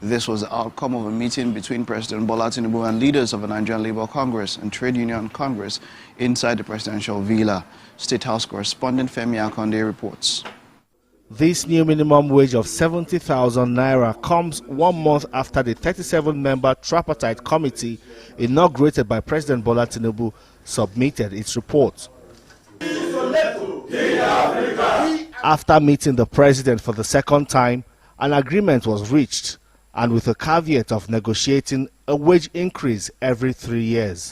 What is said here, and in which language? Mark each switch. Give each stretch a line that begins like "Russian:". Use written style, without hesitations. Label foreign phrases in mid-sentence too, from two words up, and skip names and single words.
English: This was the outcome of a meeting between President Bola Tinubu and leaders of the Nigerian Labour Congress and Trade Union Congress inside the presidential villa. State House correspondent Femi Akonde reports. This new minimum wage of 70,000 naira comes 1 month after the 37-member tripartite committee inaugurated by President Bola Tinubu submitted its report. After meeting the president for the second time, an agreement was reached, and with a caveat of negotiating a wage increase every 3 years.